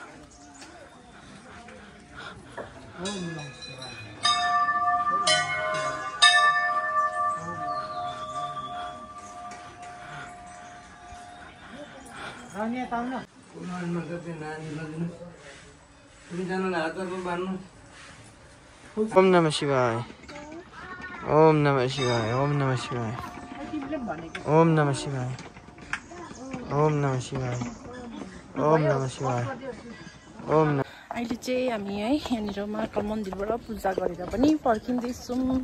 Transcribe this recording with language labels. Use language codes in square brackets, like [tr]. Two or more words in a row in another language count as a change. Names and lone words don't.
[sa] ओम नमः शिवाय [ne] नानी ताऊ न नानीमा चाहिँ नानी लगिनु तिमीजनाले हातहरू बान्नु [sa] ओम नमः शिवाय ओम नमः शिवाय ओम नमः शिवाय ओम नमः शिवाय ओम नमः शिवाय ओम नमः शिवाय ओम नमः। [ne] अहिले चाहिँ हामी है यहाँनिर महाकाल मन्दिरबाट पूजा गरेर पनि फर्किँदैछौँ।